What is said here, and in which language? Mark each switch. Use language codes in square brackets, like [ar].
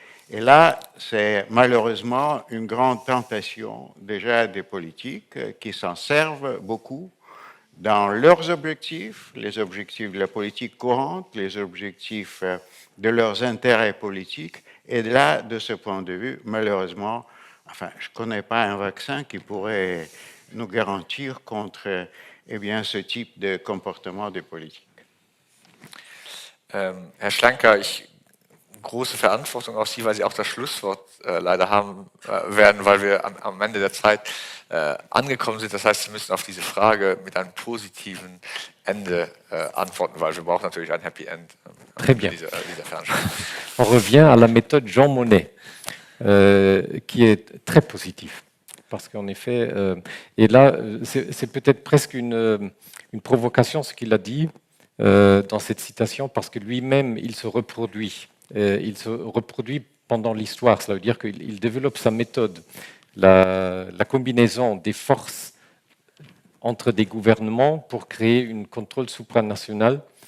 [fr] Et là, c'est malheureusement une grande tentation déjà des politiques qui s'en servent beaucoup dans leurs objectifs, les objectifs de la politique courante, les objectifs de leurs intérêts politiques. Et là, de ce point de vue, malheureusement, enfin, je ne connais pas un vaccin qui pourrait nous garantir contre ce type de comportement des politiques. [de] Herr Schlenker, große Verantwortung auf Sie, weil Sie auch das Schlusswort leider haben werden, weil wir am Ende der Zeit angekommen sind. Das heißt, Sie müssen auf diese Frage mit einem positiven Ende antworten, weil wir brauchen natürlich ein Happy End dieser Veranstaltung. [fr] On revient à la méthode Jean Monnet, qui est très positive. Parce qu'en effet, et là, c'est peut-être presque une provocation ce qu'il a dit dans cette citation, parce que lui-même, il se reproduit. Il se reproduit pendant l'histoire, cela veut dire qu'il développe sa méthode, la combinaison des forces entre des gouvernements pour créer une contrôle supranational.